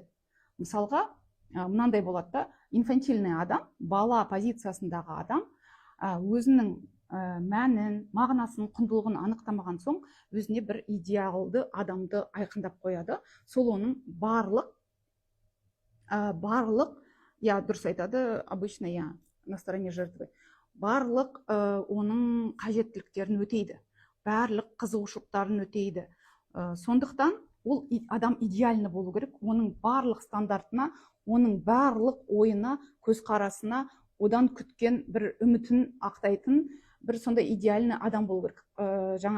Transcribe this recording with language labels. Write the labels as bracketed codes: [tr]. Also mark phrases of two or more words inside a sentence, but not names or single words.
[kk] Мысалға, мынандай болады да, инфантильный адам, бала позициясындағы адам, өзінің мәнін, мағынасын, құндылығын анықтамаған соң, өзіне бір идеалды адамды айқындап қояды. Сол оның барлық, дұрыс айтады, [ru] обычно, на стороне жертвы, [kk] барлық оның қажеттіліктерін өтейді, барлық қызығушылықтарын өтейді. Сондықтан ол адам идеальны болу керек, оның барлық стандартына, оның барлық ойына, көзқарасына, одан күткен бір үмітін ақтайтын бір сондай идеальны адам болу керек.